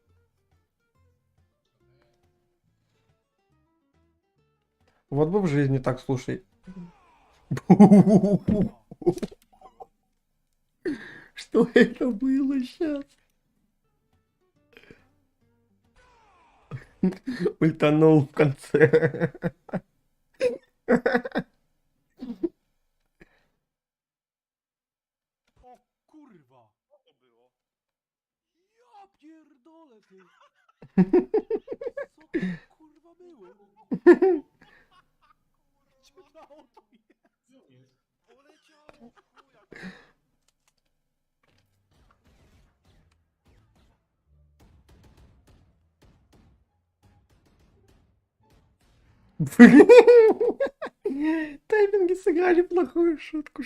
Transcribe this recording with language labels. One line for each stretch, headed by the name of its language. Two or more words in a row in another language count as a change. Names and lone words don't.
Russian: Вот бы в жизни так, слушай. Что это было сейчас? Ультанул в конце.
Polish: O kurwa! Co to było? Ja pierdolę ty! Co to kurwa było? Czytało to jest. Poleciało w chuja.
Russian: Тайминги сыграли плохую шутку.